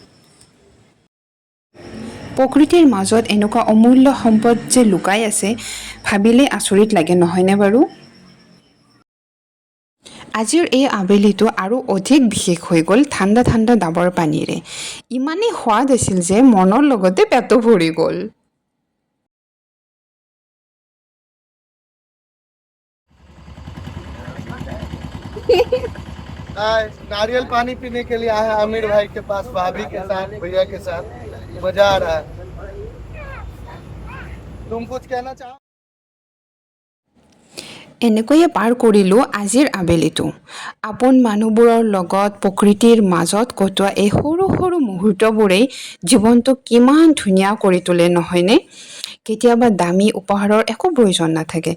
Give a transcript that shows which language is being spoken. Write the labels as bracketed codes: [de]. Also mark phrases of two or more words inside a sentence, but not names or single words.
[as] প্ৰকৃতিৰ মাজত এনেকুৱা অমূল্য সম্পদ যে লুকাই আছে, ভাবিলে আচৰিত লাগে, নহয়নে বাৰু? আজিৰ এই আবেলিটো আৰু অধিক বিশেষ হৈ গ'ল ঠাণ্ডা ঠাণ্ডা ডাবৰ পানীৰে। ইমানেই সোৱাদ আছিল যে মনৰ লগতে পেটো ভৰি গ'ল। [hi] नारियल पानी पीने के लिए आए हैं आमिर भाई के पास, भाभी के साथ, भैया के साथ। मजा आ रहा है। तुम कुछ कहना चाहो? [as] এনেকৈয়ে পাৰ কৰিলোঁ আজিৰ আবেলিটো। আপোন মানুহবোৰৰ লগত প্ৰকৃতিৰ মাজত কটোৱা এই সৰু সৰু মুহূৰ্তবোৰেই জীৱনটো কিমান ধুনীয়া কৰি তোলে, নহয়নে? কেতিয়াবা দামী উপহাৰৰ একো প্ৰয়োজন নাথাকে।